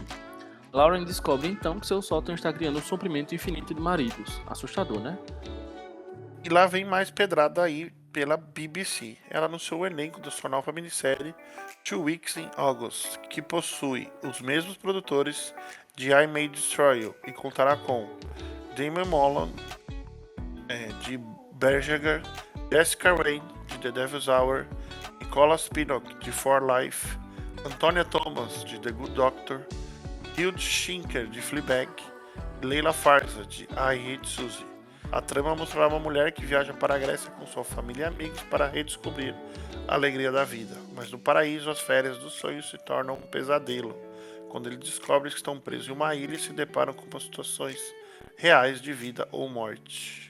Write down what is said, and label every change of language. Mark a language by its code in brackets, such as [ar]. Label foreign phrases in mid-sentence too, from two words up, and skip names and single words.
[pt] Lauren descobre então que seu sótão está criando um suprimento infinito de maridos. Assustador, né? E lá vem mais pedrada aí pela BBC. Ela anunciou o elenco da sua nova minissérie 2 Weeks in August, que possui os mesmos produtores de I May Destroy You e contará com Damon Mullen, de Bergerac, Jessica Raine, de The Devil's Hour, Nicolas Pinnock, de For Life, Antonia Thomas, de The Good Doctor, Hilde Schinker, de Fleabag, e Leila Farza, de I Hate Suzy. A trama mostrará uma mulher que viaja para a Grécia com sua família e amigos para redescobrir a alegria da vida. Mas no paraíso, as férias dos sonhos se tornam um pesadelo, quando ele descobre que estão presos em uma ilha e se deparam com situações reais de vida ou morte.